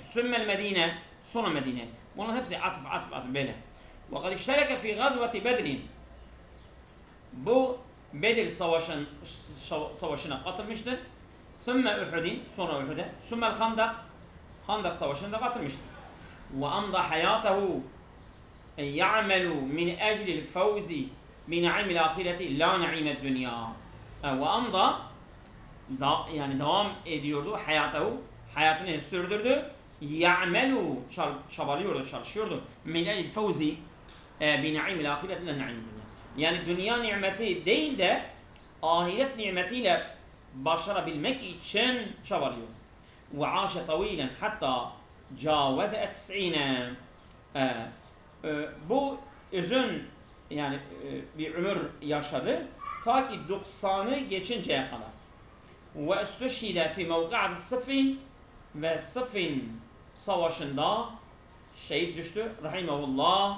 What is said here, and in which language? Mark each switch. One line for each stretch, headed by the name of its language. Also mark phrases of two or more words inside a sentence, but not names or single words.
Arabic: ثم المدينة.
Turkish: Sonra Medine. Bunların hepsi atıf böyle.
Arabic: وقد اشترك في غزوة بدر.
Turkish: Bu Bedir savaşına katılmıştır.
Arabic: ثم أحد.
Turkish: Sonra Uhud'e.
Arabic: ثم الخندق
Turkish: Savaşı'nda katılmıştır.
Arabic: وأمضى حياته يعمل من أجل الفوز بنعيم الآخرة لا نعيم الدنيا.
Turkish: وأمضى yani devam ediyordu hayatını sürdürdü. يعمل çabalıyordu, çalışıyordu.
Arabic: من أجل الفوز بنعيم الآخرة لا نعيم الدنيا.
Turkish: Yani dünya nimeti değil de ahiret nimetiyle başarabilmek için çabalıyor.
Arabic: وعاش طويلا حتى جاوز 90
Turkish: Bu uzun yani bir ömür yaşadı ta ki 90'ı geçinceye kadar.
Arabic: واستشهد في موقعة صفين
Turkish: ve Sıffin savaşında şehit düştü. Rahimahullah.